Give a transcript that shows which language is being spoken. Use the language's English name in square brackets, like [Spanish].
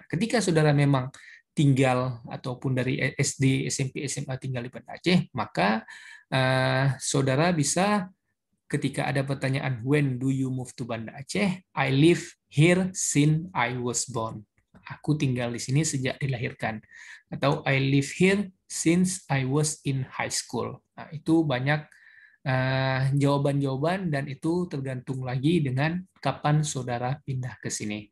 [Indonesian] Ketika saudara memang tinggal ataupun dari SD, SMP, SMA tinggal di Banda Aceh, maka saudara bisa ketika ada pertanyaan [English] when do you move to Banda Aceh, I live here since I was born. [Indonesian] Aku tinggal di sini sejak dilahirkan. Atau [English] I live here since I was in high school. [Indonesian] Nah, itu banyak jawaban-jawaban dan itu tergantung lagi dengan kapan saudara pindah ke sini.